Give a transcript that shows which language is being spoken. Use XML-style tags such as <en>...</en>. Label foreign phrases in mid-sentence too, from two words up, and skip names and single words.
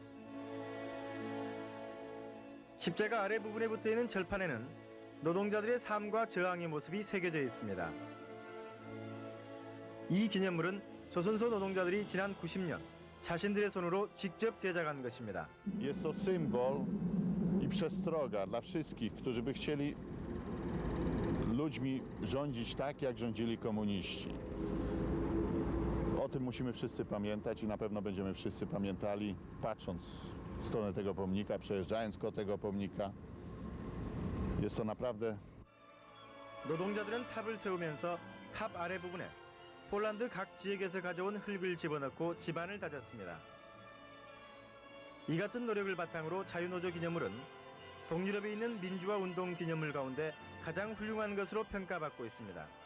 <ko>십자가 아래 부분에 붙어있는 절판에는 노동자들의 삶과 저항의 모습이 새겨져 있습니다. 이 기념물은 조선소 노동자들이 지난 90년 자신들의 손으로 직접 제작한 것입니다.</ko> <pl>Jest to symbol i przestroga dla wszystkich, którzy by chcieli ludźmi rządzić tak, jak rządzili komuniści. O tym musimy wszyscy pamiętać i na pewno będziemy wszyscy pamiętali, patrząc w stronę tego pomnika, przejeżdżając koło tego pomnika. Jest to naprawdę...</pl> <ko>노동자들은 탑을 세우면서 탑 아래 부분에 폴란드 각 지역에서 가져온 흙을 집어넣고 지반을 다졌습니다. 이 같은 노력을 바탕으로 자유노조 기념물은 동유럽에 있는 민주화 운동 기념물 가운데 가장 훌륭한 것으로 평가받고 있습니다.</ko>